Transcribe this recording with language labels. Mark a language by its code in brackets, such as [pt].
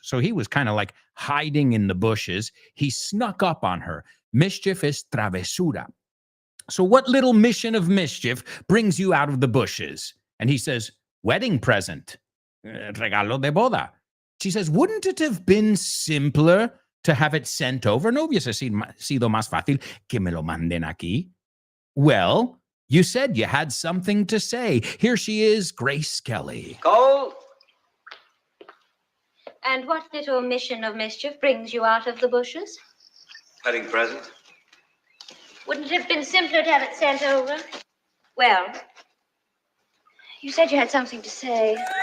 [en] So he was kind of like hiding in the bushes. He snuck up on her. Mischief is travesura. So what little mission of mischief brings you out of the bushes? And he says, wedding present. [es] Regalo de boda. [en] She says, wouldn't it have been simpler to have it sent over? [es] ¿No hubiese sido más fácil que me lo manden aquí? [en] Well, you said you had something to say. Here she is, Grace Kelly. Cole. And what little mission of mischief brings you out of the bushes? Wedding present. Wouldn't it have been simpler to have it sent over? Well, you said you had something to say.